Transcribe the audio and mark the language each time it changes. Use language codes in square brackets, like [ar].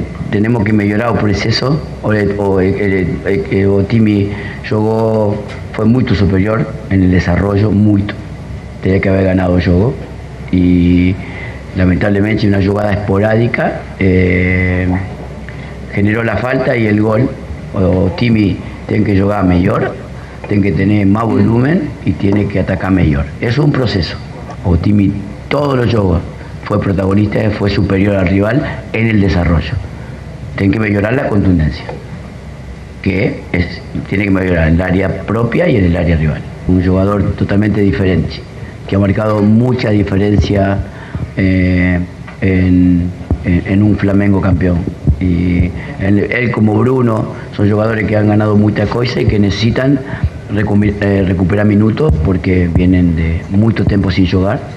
[es] Tenemos [pt] que melhorar o proceso. O time jogou, foi muito superior [es] en el desarrollo, [pt] muito. [es] Tenía que haber ganado [pt] o jogo [es] y lamentablemente una jugada esporádica generó la falta y el gol. [pt] O time tem que jogar melhor, tem que ter mais volumen e tem que atacar melhor. Isso é um processo. O time, todos os jogos, foi protagonista, foi superior ao rival [es] en el desarrollo. [pt] Tem que melhorar a contundência, que tem que melhorar [es] en el área propia y en el área rival. Un [pt] jogador [es] totalmente diferente, que ha marcado mucha diferencia en un Flamengo campeón. Y él como Bruno son jugadores que han ganado mucha cosa y que necesitan recuperar minutos porque vienen de mucho tiempo sin jugar.